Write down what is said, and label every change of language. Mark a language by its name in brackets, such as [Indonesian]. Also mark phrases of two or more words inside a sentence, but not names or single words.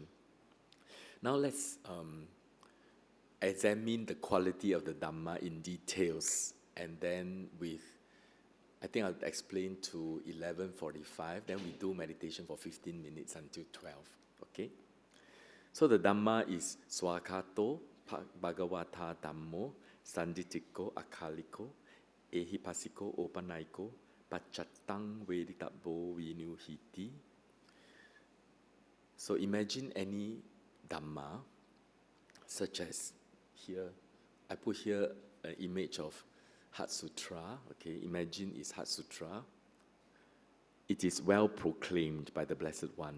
[English] Now let's examine the quality of the Dhamma in details, and then I think I'll explain to 11:45, then we do meditation for 15 minutes until 12, okay? So the Dhamma is [Pali] Swakato, Bhagavata Dhammo, Sanditiko, Akaliko, Ehipasiko, Opanaiko, Pachattang Veditabo Vinuhiti. [English] So imagine any Dhamma, such as here, I put here an image of Heart Sutra, okay, imagine it's Heart Sutra. It is well proclaimed by the Blessed One.